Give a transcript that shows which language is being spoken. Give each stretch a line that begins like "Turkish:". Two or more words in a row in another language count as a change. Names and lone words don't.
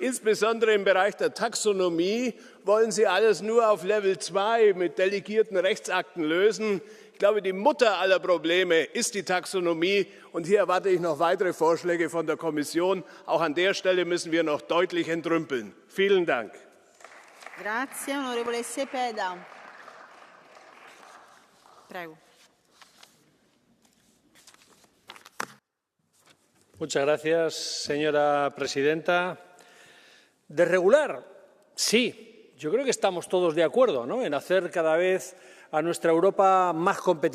German: Insbesondere im Bereich der Taxonomie wollen Sie alles nur auf Level 2 mit delegierten Rechtsakten lösen. Ich glaube, die Mutter aller Probleme ist die Taxonomie. Und hier erwarte ich noch weitere Vorschläge von der Kommission. Auch an der Stelle müssen wir noch deutlich entrümpeln. Vielen Dank.
Italian: Grazie, onorevole Cepeda. Prego.
Spanish: Muchas gracias, señora presidenta. Desregular, sí. Yo creo que estamos todos de acuerdo, ¿no?, en hacer cada vez a nuestra Europa más competitiva.